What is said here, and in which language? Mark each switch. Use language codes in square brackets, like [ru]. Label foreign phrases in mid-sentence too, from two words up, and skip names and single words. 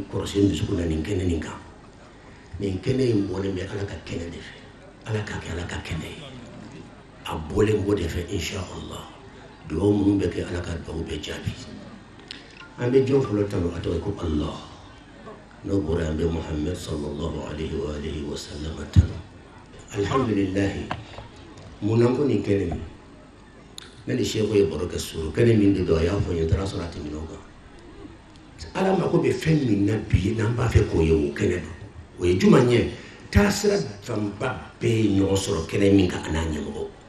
[bm] kɔrɔsi n dusukun na nin kɛnɛ nin kan nin kɛnɛ in bɔlen bɛ Ala ka kɛnɛ de fɛ Ala k'a kɛ Ala ka kɛnɛ ye a bɔlen b'o de fɛ inshallah dugawu minnu bɛ kɛ Ala ka dugawu bɛɛ jaabi an bɛ jɔn fɔlɔ tanu a tɔgɔ ko Allah n'o bɔra an bɛ Muhammad [ar] صلى الله عليه وعلى آله وسلم [bm] tanu alhamdulillah mun na ko nin kɛnɛ nin ne ni Sheikh ye baro kɛ suru kɛnɛ min de do a y'a fɔ n ye taara sɔrɔ a tɛmɛn'o kan Ala mako bɛ fɛn min na bi n'an b'a fɛ k'o ye o kɛnɛ don o ye jumɛn ye taasira fanba bɛɛ ye ɲɔgɔn sɔrɔ kɛnɛ min kan a n'a ɲɛmɔgɔ